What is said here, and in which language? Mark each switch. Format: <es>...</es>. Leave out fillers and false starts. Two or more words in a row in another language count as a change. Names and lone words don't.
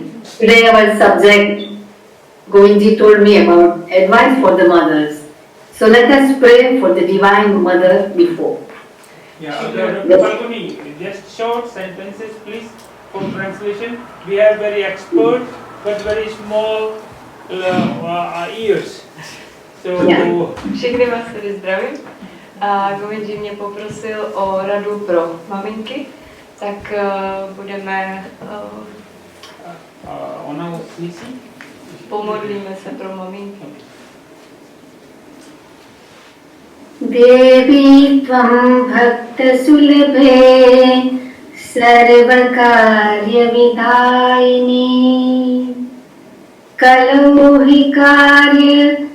<en>Today our subject, Govinji told me about advice for the mothers. So let us pray for the Divine Mother before. Yeah, Dr. Falguni, just short sentences please for translation. We have very expert but very small ears. So,</en> <cs>Všechny vás tady zdravím. A Govinji mě poprosil o radu pro maminky, tak budeme ona uslyší? Pomodlíme se pro maminky.</cs> <sa>Devi tvam bhakta sulabhe sarvakarya vidayini kalau hi karya</sa>